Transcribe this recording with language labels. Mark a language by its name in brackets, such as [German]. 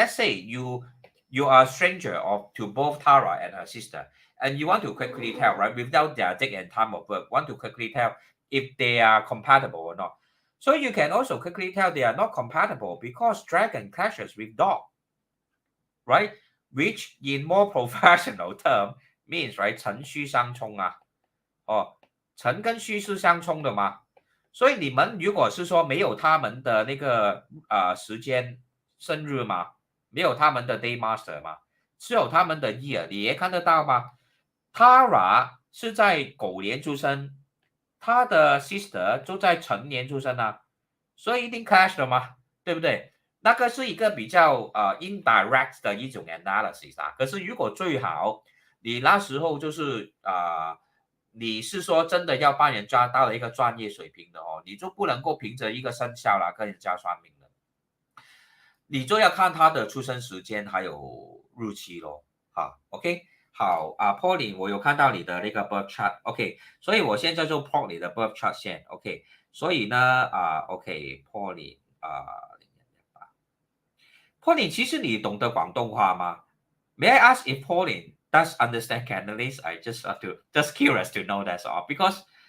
[English] Let's say you are a stranger to both Tara and her sister, and you want to quickly tell, right, without their date and time of birth, want to quickly tell if they are compatible or not. So you can also quickly tell they are not compatible because dragon clashes with dog, right? Which in more professional term means, right, [Chinese] 辰戌相冲啊，辰跟戌是相冲的嘛，所以你们如果是说没有他们的那个时间生日嘛，没有他们的 day master 嘛，只有他们的 year，你也看得到吗？Tara 是在狗年出生，他的 sister 就在辰年出生啊，所以一定 clash 的嘛，对不对？那个是一个比较indirect 的一种 analysis 啊。可是如果最好你那时候就是你是说真的要帮人家到了一个专业水平的哦，你就不能够凭着一个生肖啦跟人家算命的，你就要看他的出生时间还有日期咯。好 ，OK， 好Pauline， 我有看到你的那个 birth chart，OK， 所以我现在就 plot 你的 birth chart 先 ，OK， 所以呢OK，Pauline Pauline， 其实你懂得广东话吗？ [English] May I ask if Pauline does understand Cantonese? I just curious to know that's all because